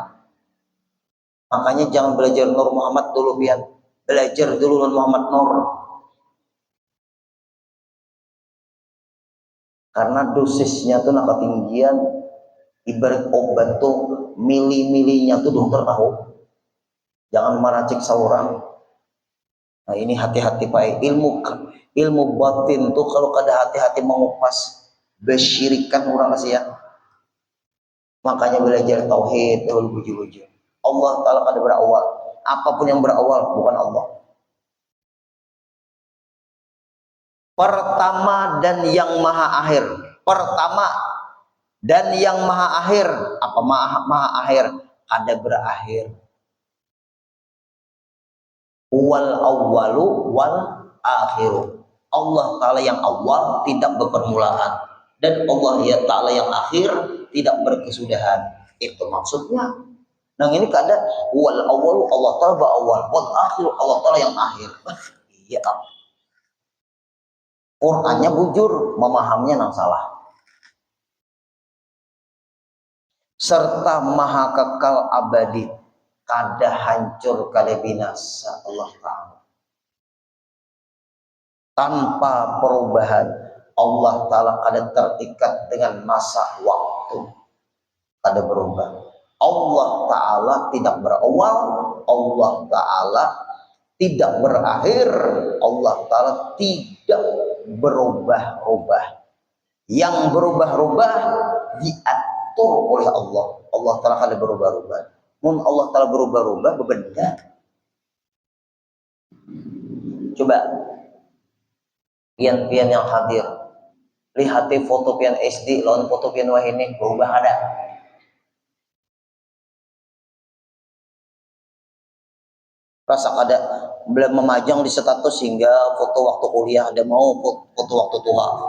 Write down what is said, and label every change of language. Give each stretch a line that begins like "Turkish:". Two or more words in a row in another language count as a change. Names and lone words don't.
Indonesian: Makanya jangan belajar Nur Muhammad dulu, biar belajar dulu Nur Muhammad Nur. Karena dosisnya tuh ketinggian, ibarat obat tuh mili-milinya tuh dokter tahu.
Banjar: Jangan meracik seorang. Nah ini hati-hati Pak, ilmu batin tuh kalau kada hati-hati mengupas besyirikan orang kasih ya. Makanya belajar tauhid dahulu buju-buju. Allah Ta'ala kada berawal.
Indonesian: Apapun yang berawal bukan Allah. Pertama dan yang maha akhir. Pertama dan yang maha akhir.
Banjar: Apa maha akhir? Kada berakhir.
Arabic: Wal awwalu wal akhiru.
Indonesian: Allah Ta'ala yang awal tidak berpermulaan. Dan Allah ya Ta'ala yang akhir tidak berkesudahan.
Banjar: Itu maksudnya. Nah ini kada
Arabic: wal awwalu
Banjar: Allah Ta'ala berawal,
Arabic: wal akhiru
Banjar: Allah Ta'ala yang akhir. Iya. Qurannya bujur, memahaminya nang salah. serta maha kekal abadi, kada hancur kada binasa Allah Ta'ala. Tanpa perubahan, Allah Ta'ala kada terikat dengan masa waktu, kada berubah.
Indonesian: Allah Ta'ala tidak berawal, Allah Ta'ala tidak berakhir, Allah Ta'ala tidak berubah-ubah. Yang berubah-ubah diatur oleh Allah.
Banjar: Allah Ta'ala kada berubah-ubah. Mun Allah Ta'ala berubah-ubah bebendah. Coba pian-pian yang hadir, lihat foto pian SD lawan foto pian wahini, berubah ada. Rasa ada belum memajang di status hingga foto waktu kuliah, ada mau foto waktu tua.